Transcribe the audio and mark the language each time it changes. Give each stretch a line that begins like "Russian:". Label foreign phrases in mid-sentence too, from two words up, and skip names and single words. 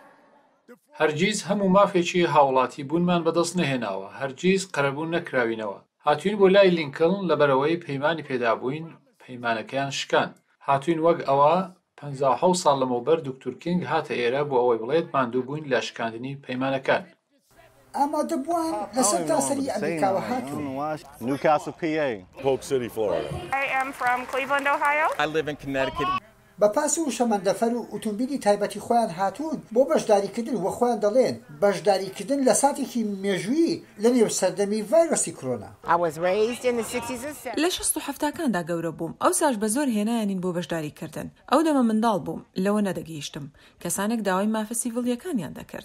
Central Kurdish: هەرگیز هەموو مافێکی هاوڵاتی بوونمان بەدەست نەهێناوە، هەرگیز قەرەبوون نەکراوینەوە. هاتوین بۆ لای لینکڵن لەبەرەوەی پەیمانی پێدابووین پەیمانەکەیان شکان. هاتوین وەک ئەوە 57 ساڵ لەمەوبەر دکتۆر کینگ هاتە ئێرە بۆ ئەوەی بڵێت ماندوو بووین لە شکاندنی پەیمانەکان. ئامادەبووان لەسەر تاسەری ئەمریکاوە هاتوون.
English: Newcastle, PA. Polk City, Florida. I am from Cleveland, Ohio. I live in Connecticut.
Central Kurdish: بە پاسی و شەمەندەفەر و ئۆتۆمبیلی تایبەتی خۆیان هاتوون بۆ بەشداریکردن وە خۆیان دەڵێن بەشداریکردن لە ساتێکی مێژووی لە نێو سەردەمی ڤایرۆسی کۆرۆنا. لە 1970کاندا گەورە بووم ئەو ساش بە زۆر هێنایانین بۆ بەشداریکردن ئەو دەمە منداڵ بووم لەوە نەدەگەیشتم کەسانێک داوای مافە سیڤڵیەکانیان دەکرد.